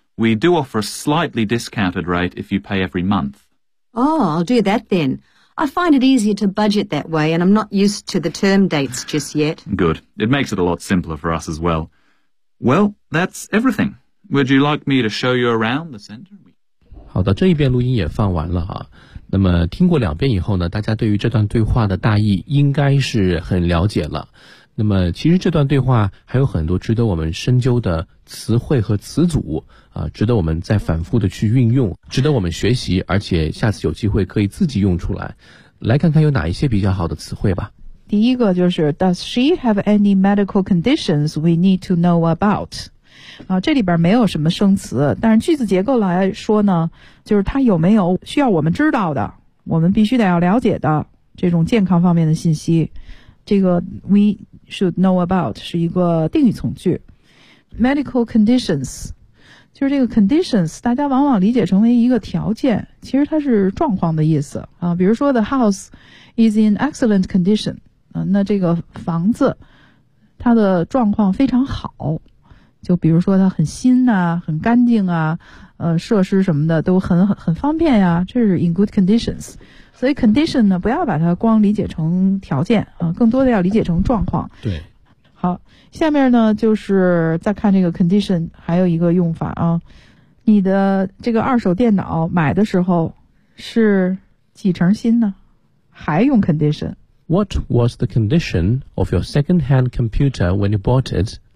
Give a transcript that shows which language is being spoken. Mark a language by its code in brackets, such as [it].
[en] We do offer a slightly discounted rate if you pay every month. Oh, I'll do that then. I find it easier to budget that way, and I'm not used to the term dates just yet. Good. It makes it a lot simpler for us as well. Well, that's everything. Would you like me to show you around the center? [zh] 好的，这一遍录音也放完了啊。那么听过两遍以后呢，大家对于这段对话的大意应该是很了解了。那么其实这段对话还有很多值得我们深究的词汇和词组啊，值得我们再反复的去运用，值得我们学习，而且下次有机会可以自己用出来。来看看有哪一些比较好的词汇吧。第一个就是 [en] Does she have any medical conditions we need to know about? [zh] 啊，这里边没有什么生词，但是句子结构来说呢，就是他有没有需要我们知道的，我们必须得要了解的这种健康方面的信息。这个 [en] we should know about [zh] 是一个定语从句。 medical conditions 就是这个 conditions 大家往往理解成为一个条件，其实它是状况的意思啊。比如说 [en] the house is in excellent condition、 [zh] 啊、那这个房子它的状况非常好，就比如说它很新啊，很干净啊，设施什么的都很方便呀、啊、这是 in good conditions。所以 condition 呢，不要把它光理解成条件啊、更多的要理解成状况。对，好，下面呢就是再看这个 condition 还有一个用法啊。你的这个二手电脑买的时候是几成新呢？还用 condition。 [en] What was the condition of your second hand computer when you bought it?